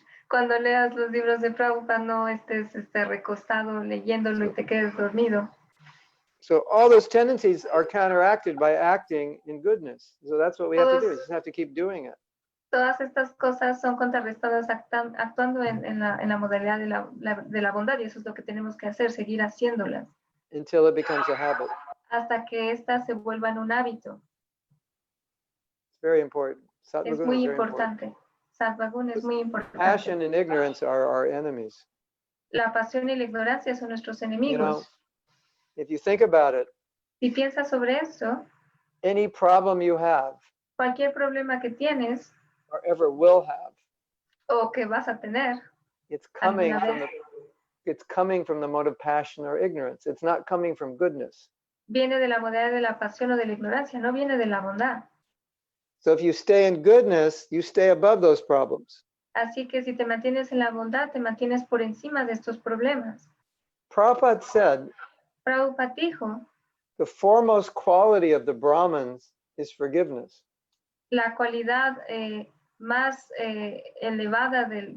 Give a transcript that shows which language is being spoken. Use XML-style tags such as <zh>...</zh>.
<es>Cuando leas los libros de Prabhupada, no estés recostado leyéndolo y te quedes dormido.</es> <en>So all those tendencies are counteracted by acting in goodness. So that's what we have to do. We just have to keep doing it.</en> <es>Todas estas cosas son contrarrestadas actuando en la modalidad de la bondad, y eso es lo que tenemos que hacer, seguir haciéndolas.</es> <en>Until it becomes a habit.</en> <es>Hasta que éstas se vuelvan un hábito.</es> <en>It's very important.</en> <es>Es</es> <en>Sattva-guna</en> <es>muy</es> <en>is very important.</en> <es>importante. Sattva-guna es muy importante.</es> <en>Passion and ignorance are our enemies.</en> <es>La pasión y la ignorancia son nuestros</es> <en>You know,</en> <es>enemigos.</es> <en>if you think about it,</en> <es>Si piensas sobre eso,</es> <en>any problem you have</en> <es>cualquier problema que tienes</es> <en>or ever will have,</en> <es>o que vas a tener,</es> <en>it's coming</en> <es>alguna</es> <en>from the mode of passion or ignorance. It's not coming from goodness.</en> <es>viene de la modalidad de la pasión o de la ignorancia, no viene de la bondad.</es> <en>So if you stay in goodness, you stay above those problems.</en> <es>Así que si te mantienes en la bondad, te mantienes por encima de estos problemas.</es> <en>Prabhupada said,</en> <es>Prabhupada dijo,</es> <en>the foremost quality of the Brahmins is forgiveness.</en> <es>la cualidad más elevada</es>